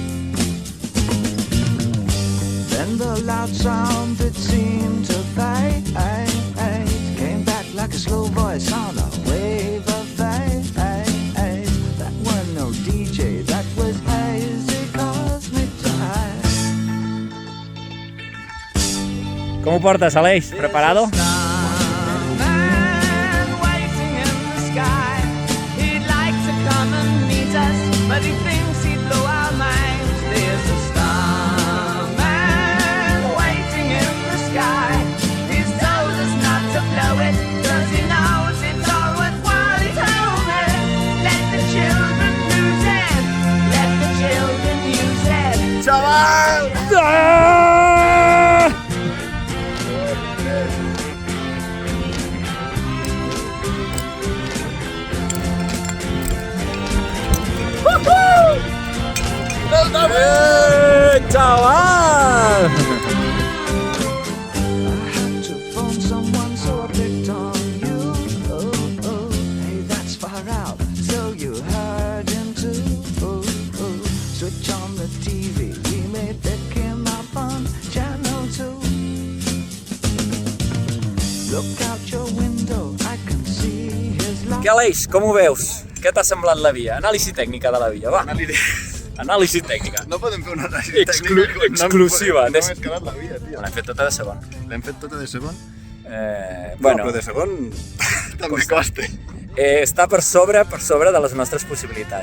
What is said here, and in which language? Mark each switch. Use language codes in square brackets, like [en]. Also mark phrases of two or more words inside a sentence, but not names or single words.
[en] Then the loud sound it seemed to fade, came back like a slow voice on a wave of fade. That wasn't no DJ, that was hazy cosmic time. [ca] Com ho portes, Aleix? Preparado? [en] But he thinks he'd blow our minds. There's a starman waiting in the sky. He's told us not to blow it, 'cause he knows it's all worthwhile. He told me, let the children use it, let the children use it. [ca] Xaval! Chaval! [en] I had to phone someone, so I picked on you. Oh, oh, hey, that's far out. So you heard him too. Oh, oh, switch on the TV. We may pick him up on channel 2. Look out your window, I can see his light. [ca] Què, Aleix, com ho veus? Què t'ha semblat la via? Anàlisi tècnica de la via, va. Anàlisi tècnica. No podem fer una anàlisi tècnica. Exclusiva. No m'he escalat la via, tio. L'hem fet tota de segon. L'hem fet tota de segon? Bueno, però de segon també costa. està per sobre de les nostres possibilitats.